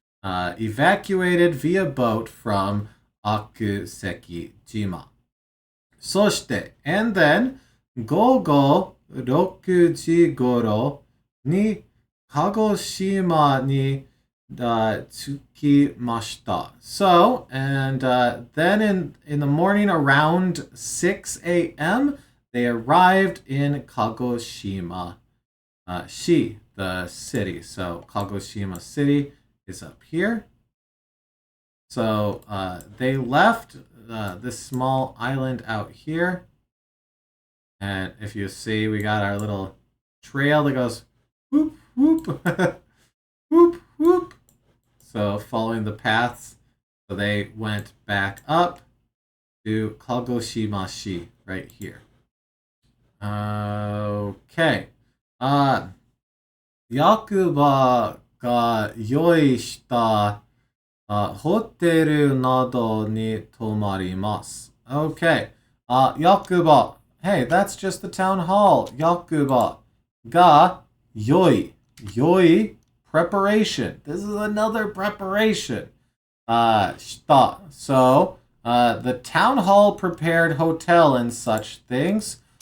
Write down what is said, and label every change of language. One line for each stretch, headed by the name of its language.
English: Evacuated via boat from Akusekijima.
Japanese: そして、
English: and then
Japanese: 午後6時頃に鹿児島に着きました。
English: So, and then in the morning around 6 a.m., they arrived in Kagoshima Shi, the city. So Kagoshima City is up here. So they left this small island out here. And if you see, we got our little trail that goes whoop, whoop, whoop, whoop. So following the paths, so they went back up to Kagoshima Shi right here. Okay.
Japanese: 役場が用意したホテルなどに泊まります。
English: Okay.
Japanese: 役場.
English: Hey, that's just the town hall.
Japanese: 役場が用意.
English: Preparation. This is another preparation.
Japanese: した.
English: So, the town hall prepared hotel and such things.